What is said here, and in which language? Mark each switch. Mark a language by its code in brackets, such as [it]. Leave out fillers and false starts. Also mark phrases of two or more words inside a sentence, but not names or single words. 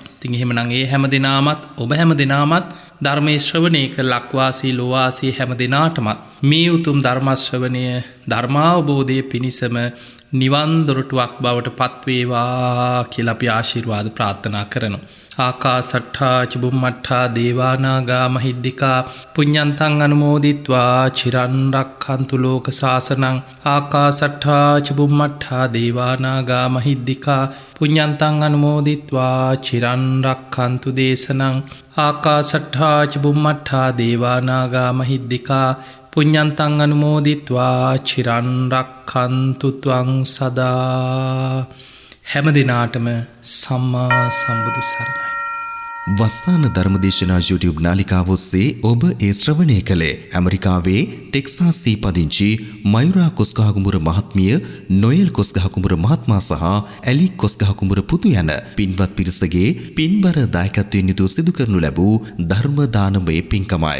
[si] ඉතින් එහෙමනම් ඒ හැම දිනාමත් ඔබ හැම දිනාමත් ධර්මයේ ශ්‍රවණය කර ලක්වාසී ලෝවාසී හැම දිනාටමත් මේ උතුම් ධර්ම ශ්‍රවණය ධර්මාවබෝධයේ පිණිසම නිවන් දොරටුවක් බවට පත්වේවා කියලා අපි ආශිර්වාද ප්‍රාර්ථනා කරනවා. [pi] ආකාසට්ඨා චුම්මට්ඨා දේවානාගා මහිද්దికා පුඤ්ඤන්තං අනුමෝදිත්වා චිරන් රක්ඛන්තු ලෝක සාසනං. ආකාසට්ඨා චුම්මට්ඨා දේවානාගා මහිද්దికා පුඤ්ඤන්තං අනුමෝදිත්වා චිරන් රක්ඛන්තු දේශනං. ආකාසට්ඨා චුම්මට්ඨා දේවානාගා මහිද්దికා පුඤ්ඤන්තං අනුමෝදිත්වා චිරන් රක්ඛන්තු ත්වං සදා. [si] හැම දිනාටම සම්මා සම්බුදු සරණයි. වස්සාන ධර්මදේශනා YouTube නාලිකාව ඔස්සේ ඔබ ඒ ශ්‍රවණය කළේ ඇමරිකාවේ ටෙක්සාස්හි පදිංචි මයුරා කොස්ගහ කුඹුර මහත්මිය නොයෙල් කොස්ගහ කුඹුර මහත්මයා සහ ඇලික් කොස්ගහ කුඹුර පුතු යන පින්වත් පිරිසගේ පින්බර දායකත්වයෙන් යුතුව සිදු කරනු ලැබූ ධර්ම දානමය පින්කමයි.